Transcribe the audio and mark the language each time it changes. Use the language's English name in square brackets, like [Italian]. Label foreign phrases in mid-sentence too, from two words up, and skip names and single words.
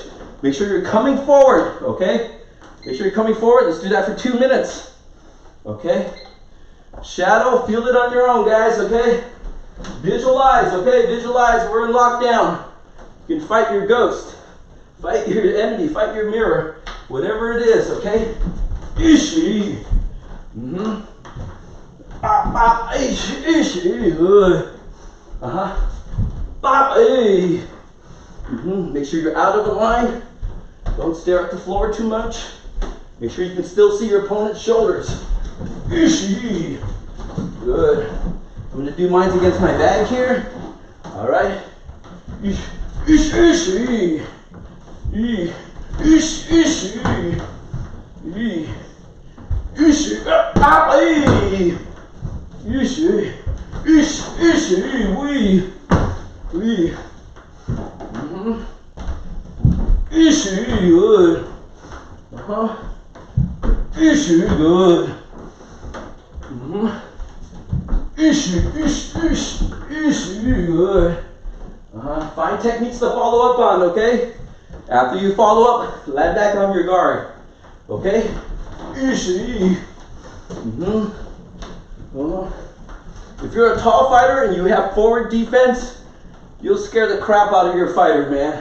[English] Make sure you're coming forward, okay? Make sure you're coming forward. Let's do that for 2 minutes, okay? Shadow, feel it on your own, guys, okay? Visualize, okay? Visualize, we're in lockdown. You can fight your ghost, fight your enemy, fight your mirror, whatever it is, okay? Ishi. Bop, bop, ishi, ishi, good. Bop, eh. Make sure you're out of the line. Don't stare at the floor too much. Make sure you can still see your opponent's shoulders. Ishi. Good. I'm going to do mine against my bag here. All right. Ishi. Ishi. Ishi. Ishi. Ishi. Ishi. Ishi. Ishi. We. Ishi. Good. Ishi. Good. Ishi, good. Find techniques to follow up on, okay? After you follow up, land back on your guard, okay? Ishi. If you're a tall fighter and you have forward defense, you'll scare the crap out of your fighter, man.